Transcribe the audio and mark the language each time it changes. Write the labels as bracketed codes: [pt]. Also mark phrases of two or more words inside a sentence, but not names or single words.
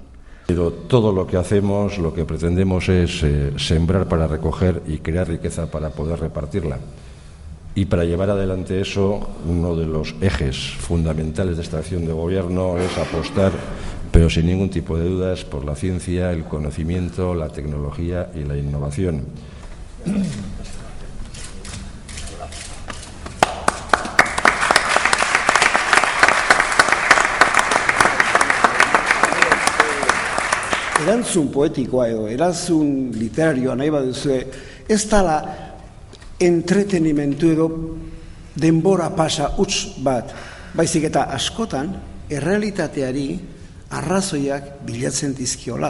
[es] Pero todo lo que hacemos, lo que pretendemos es sembrar para recoger y crear riqueza para poder repartirla. Y para llevar adelante eso, uno de los ejes fundamentales de esta acción de gobierno es apostar, pero sin ningún tipo de dudas, por la ciencia, el conocimiento, la tecnología y la innovación. [eu] Erantzun poetikoa edo, erantzun literarioa nahi baduzue, ez dala entretenimentu edo denbora pasa huts bat, baizik eta askotan errealitateari arrazoiak bilatzen dizkiola.